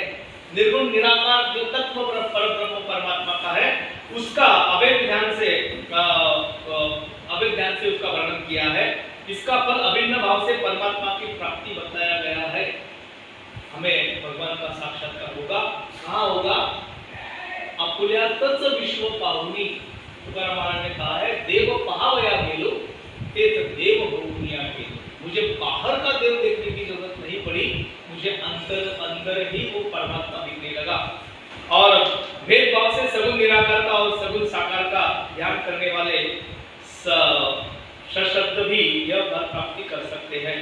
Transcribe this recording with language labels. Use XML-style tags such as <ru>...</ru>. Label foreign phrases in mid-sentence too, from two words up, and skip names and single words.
<hi>निर्गुण निराकार जो तत्व परब्रह्म परमात्मा का है, उसका अभेद ध्यान से उसका वर्णन किया है। इसका फल अभिन्न भाव से परमात्मा की प्राप्ति बताया गया है। हमें भगवान का साक्षात्कार होगा, कहाँ होगा?</hi> <mr>आपुल्यातच विश्व पाहुनी,</mr> <hi>तुकाराम महाराज ने कहा है,</hi> <mr>देव पहावया गेलो तेत देव बहुनिया गेलो।</mr> <hi>मुझे बाहर का देव देखने की जरूरत नहीं पड़ी, मुझे अंदर ही वो परमात्मा दिखने लगा। और भेदभाव से सगुण निराकार का और सगुण साकार का ध्यान करने वाले सशब्द भी यह फल प्राप्ति कर सकते हैं।</hi>